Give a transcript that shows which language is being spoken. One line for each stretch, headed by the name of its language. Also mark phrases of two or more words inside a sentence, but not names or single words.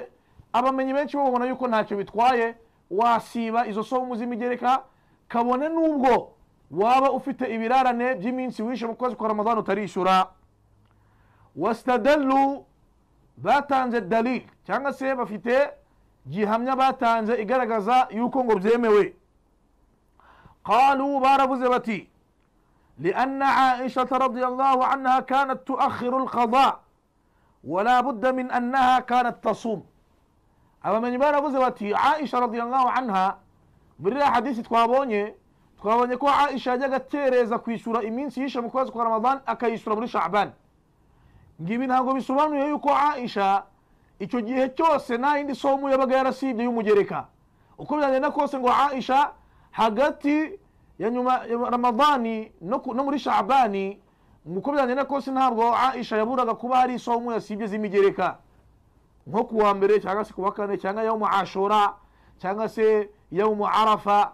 Kinyarwanda: Abamenyi benshi bo babona yuko ntacyo bitwaye wasiba izo somu z'imigereka, kabone nubwo waba ufite ibirarane by'iminsi wishe mu kwezi kwa Ramadan utarishura. Wastadallu, batanze dalil cyangwa se bafite gihamya batanze igaragaza yuko ngo byemewe. Qalu, baravuze bati,
Arabic: لأن عائشة رضي الله عنها كانت تؤخر القضاء ولا بد من أنها كانت تصوم. أما من
Kinyarwanda: baravuze bati
Arabic: Aisha رضي الله عنها,
Kinyarwanda: muri hadisi twabonye ko Aisha yajyaga atereza kwishura iminsi yishe mu kwezi kwa Ramadan akayishura muri Sha'ban. Ngibi ntabwo bisobanuye yuko Aisha icyo gihe cyose nta yindi somu yabaga yarasibye y'umugereka. Uko byagenda kose ngo Aisha hagati ya nyuma ya Ramadani no muri Sha'bani, uko byagenda kose ntabwo Aisha yaburaga kuba hari somu yasibye z'imigereka, nko kuwa mbere cyangwa se kuwa kane cyangwa yawmu Ashura cyangwa se yawmu Arafa.